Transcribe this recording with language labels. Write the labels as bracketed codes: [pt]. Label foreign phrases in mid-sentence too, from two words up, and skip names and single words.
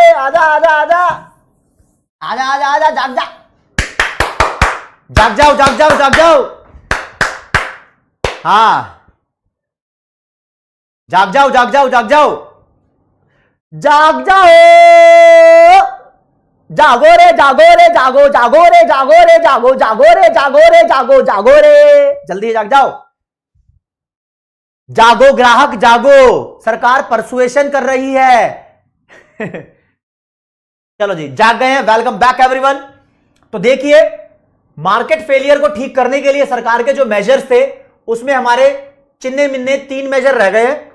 [hi] आजा आजा आजा आजा आजा आजा, जाग जा, जाग जाओ जाग जाओ जाग जाओ। हाँ, जाग जाओ जाग जाओ जाग जाओ जाग जाओ। जागो रे जागो रे जागो, जागो रे जागो रे जागो, जागो रे जागो रे जागो, जागो रे, जल्दी जाग जाओ। जागो ग्राहक जागो, सरकार परसुएशन कर रही है। चलो जी, जाग गए हैं। [en] welcome back everyone. [hi] तो देखिए, [en] market failure [hi] को ठीक करने के लिए सरकार के जो मेजर्स थे उसमें हमारे चिन्ने मिन्ने 3 मेजर रह गए हैं।